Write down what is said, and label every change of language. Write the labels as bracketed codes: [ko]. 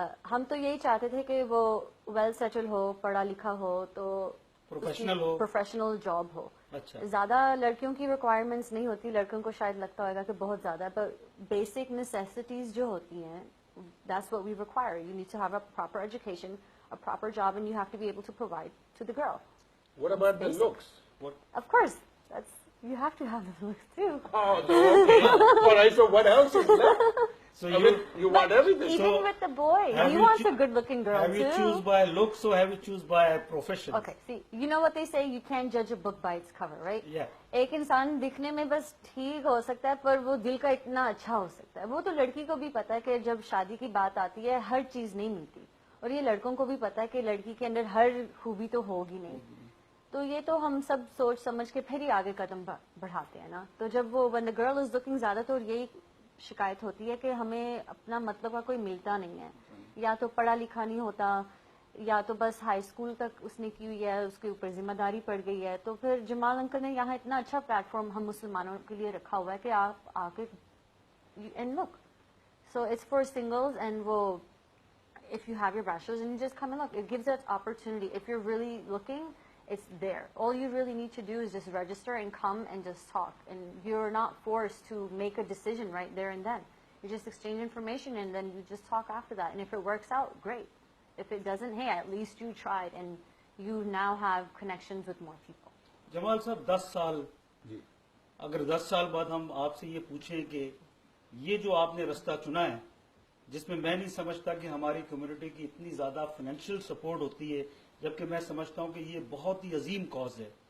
[ur] ہم تو یہی چاہتے تھے کہ وہ ویل سیٹل ہو، پڑھا لکھا ہو، تو پروفیشنل جاب ہو. زیادہ لڑکیوں کی ریکوائرمنٹس نہیں ہوتی، لڑکیوں کو شاید لگتا ہوگا کہ بہت زیادہ، پر بیسک نیسیسٹیز جو ہوتی ہیں [en] that's what we require. You need to have a proper education, a proper job, and you have to be able to provide to the girl. What about the looks? Of course, you have to have the looks too. Oh, okay. All right, so what else is left? So you want everything. Even with the boy, he wants a good-looking girl have too. you choose by looks or have you choose by profession? Okay, see, you know what they say, you can't judge a book by its cover, right? Yeah. [ur] ایک انسان دکھنے میں بس ٹھیک ہو سکتا ہے، پر وہ دل کا اتنا اچھا ہو سکتا ہے. وہ تو لڑکی کو بھی پتا ہے کہ جب شادی کی بات آتی ہے ہر چیز نہیں ملتی، اور یہ لڑکوں کو بھی پتا ہے کہ لڑکی کے اندر ہر خوبی تو ہوگی نہیں. تو یہ تو ہم سب سوچ سمجھ کے پھر ہی آگے قدم بڑھاتے ہیں نا. تو جب وہ [en] when the girl is looking، [ur] زیادہ تو یہی شکایت ہوتی ہے کہ ہمیں اپنا مطلب کا کوئی ملتا نہیں ہے، یا تو پڑھا لکھا نہیں ہوتا، یا تو بس ہائی اسکول تک اس نے کی ہوئی ہے، اس کے اوپر ذمہ داری پڑ گئی ہے. تو پھر جمال انکل نے یہاں اتنا اچھا پلیٹ فارم ہم مسلمانوں کے لیے رکھا ہوا ہے کہ آپ آ کے [en] And look. So it's for singles, and وہ if you have your bachelor's and you just come and look, it gives that opportunity. If you're really looking, it's there. All you really need to do is just register and come and just talk. And you're not forced to make a decision right there and then. You just exchange information and then you just talk after that. And if it works out, great. If it doesn't, hey, at least you tried and you now have connections with more people. [ur] جمال صاحب، 10 سال، اگر 10 سال بعد ہم آپ سے یہ پوچھیں کہ یہ جو آپ نے رستہ چنا ہے، جس میں میں نہیں سمجھتا کہ ہماری کمیونٹی کی اتنی زیادہ فائنینشیل سپورٹ ہوتی ہے، جبکہ میں سمجھتا ہوں کہ یہ بہت ہی عظیم کاز ہے،